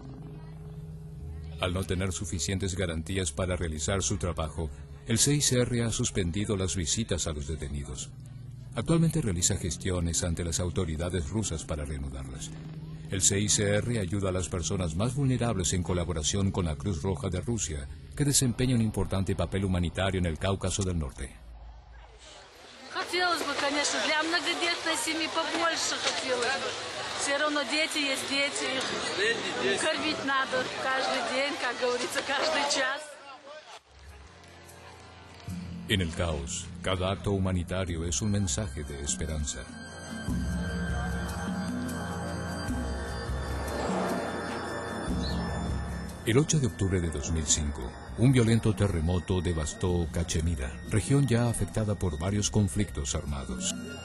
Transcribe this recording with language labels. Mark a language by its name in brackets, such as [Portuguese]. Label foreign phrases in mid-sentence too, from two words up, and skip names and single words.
[Spanish] Al no tener suficientes garantías para realizar su trabajo, el CICR ha suspendido las visitas a los detenidos. Actualmente realiza gestiones ante las autoridades rusas para reanudarlas. El CICR ayuda a las personas más vulnerables en colaboración con la Cruz Roja de Rusia, que desempeña un importante papel humanitario en el Cáucaso del Norte. [Russian] Хотелось бы, конечно, для многодетной семьи побольше хотелось бы. Все равно дети есть дети, их кормить надо каждый день, как говорится, каждый час. [Spanish] En el caos, cada acto humanitario es un mensaje de esperanza. El 8 de octubre de 2005, un violento terremoto devastó Cachemira, región ya afectada por varios conflictos armados.